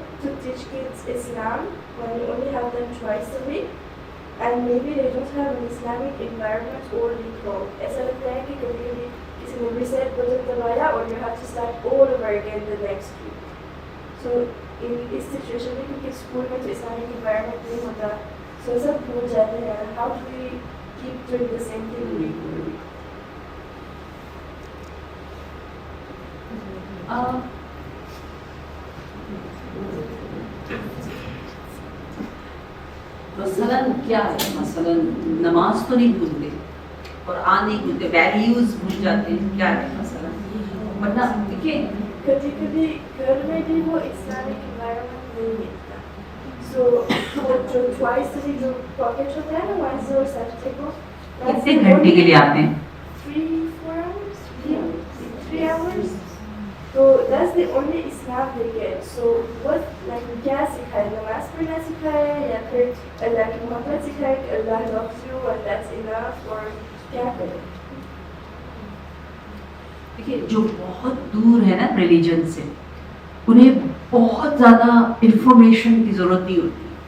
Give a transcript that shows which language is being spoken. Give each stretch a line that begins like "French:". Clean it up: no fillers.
English: to teach kids Islam when you only have them twice a week, and maybe they don't have an Islamic environment or recall.
Hindi: ऐसा लगता है कि कभी-कभी किसी ने reset button दबाया और
English: you have to start all over again the next week.
Hindi: So in इस situation में क्योंकि स्कूल में तो Islamic environment नहीं होता, so सब भूल जाते हैं.
English: How do we keep doing the same thing week after week?
Hindi: मसलन क्या है, मसलन नमाज तो नहीं भूलते और नहीं भूलते, वैल्यूज भूल जाते हैं, क्या है मसलन? वरना देखिए कभी-कभी घर में भी वो इस्लामिक एनवायरनमेंट नहीं मिलता. So वो जो
English: twice a week
Hindi: जो पॉकेट होता है ना Wednesday और Saturday को, कितने घंटे के लिए आते हैं?
English: 3-4 hours, 3 hours. So that's the only Islam they get. So what like
Hindi: क्या सिखाए, नमाज पढ़ना सिखाए या फिर अल्लाह की मोहब्बत सिखाए कि अल्लाह
English: loves you and that's enough,
Hindi: और क्या करें? देखिए जो बहुत दूर है ना रिलीजन से, उन्हें बहुत ज़्यादा इंफॉर्मेशन की ज़रूरत नहीं होती.